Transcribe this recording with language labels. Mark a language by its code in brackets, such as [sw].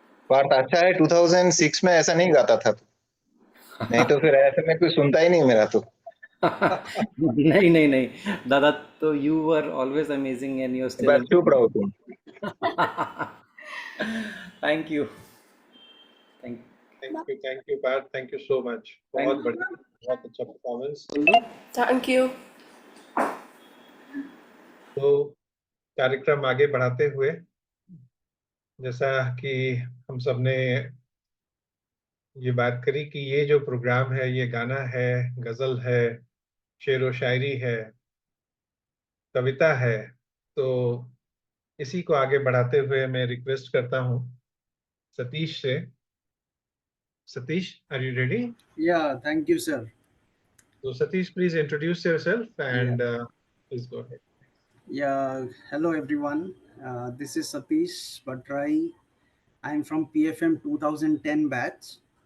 [hi] बात अच्छा है 2006 में ऐसा नहीं गाता था, नहीं तो फिर ऐसे में कोई सुनता ही नहीं मेरा तो। नहीं नहीं नहीं दादा, तो [en] you were always amazing and you're still [hi] बस चुप रहो तुम। [en] Thank you. Thank you. Thank you, Pat. Thank you so much. [hi] बहुत बढ़िया, बहुत अच्छा परफॉर्मेंस। [en] Thank you. [hi] तो कार्यक्रम आगे बढ़ाते हुए, जैसा कि हम सब ने ये बात करी कि ये जो प्रोग्राम है, ये गाना है, गजल है, शेर व शायरी है, कविता है, तो इसी को आगे बढ़ाते हुए मैं रिक्वेस्ट करता हूँ सतीश से। [en] Satish, are you ready? Yeah, thank you, sir. So Satish, please introduce yourself and please go ahead. Yeah, hello everyone. This is Satish Bhatrai. I'm from PFM 2010 batch.